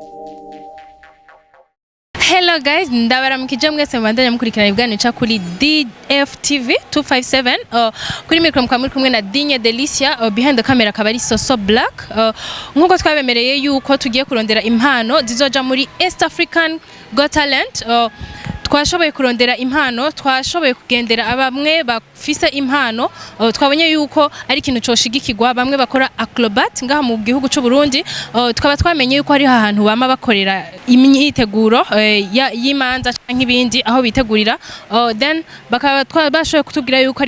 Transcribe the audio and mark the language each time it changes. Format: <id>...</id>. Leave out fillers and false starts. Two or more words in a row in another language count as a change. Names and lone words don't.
<en>Hello guys,</en> <rn>ndabaramukije mwese mubandanya mukurikirana ibiganiro ca kuri DFTV 257 kuri micro mukaba muri kumwe na Digne Delicia</rn> <en>behind the camera</en> <rn>akaba ari Soso Black nkuko twabemereye yuko tugiye kurondera impano zizoja muri East African Got Talent twashoboye kurondera impano twashoboye kugendera abamwe bafise impano twabonye yuko ari ikintu coshigikirwa bamwe bakora acrobat ngaha mu gihugu cy'u Burundi twaba twamenye yuko ari ahantu bama bakorera imyiteguro y'imanza canke ibindi aho bitegurira then bakaba twabashoboye kutubwira yuko</rn>